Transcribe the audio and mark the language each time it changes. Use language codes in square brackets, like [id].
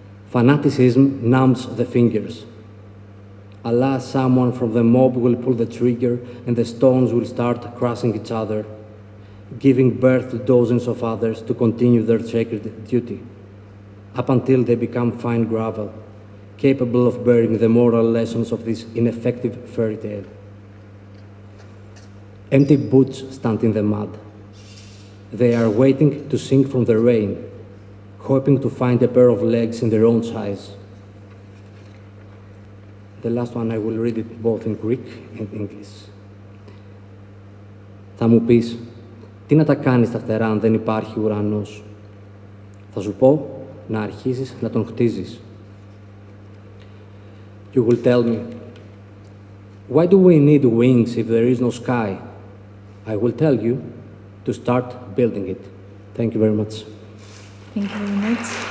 [en] Fanaticism numbs the fingers. Alas, someone from the mob will pull the trigger and the stones will start crushing each other, giving birth to dozens of others to continue their sacred duty, up until they become fine gravel, capable of bearing the moral lessons of this ineffective fairy tale. Empty boots stand in the mud. They are waiting to sing from the rain, hoping to find a pair of legs in their own size. The last one I will read it both in Greek and English. [el] Θα μου πεις, τι να τα κάνεις τα φτερά αν δεν υπάρχει ουρανός. Θα σου πω, να αρχίσεις να τον χτίζεις. [en] You will tell me, why do we need wings if there is no sky? I will tell you to start building it. Thank you very much. Thank you very much.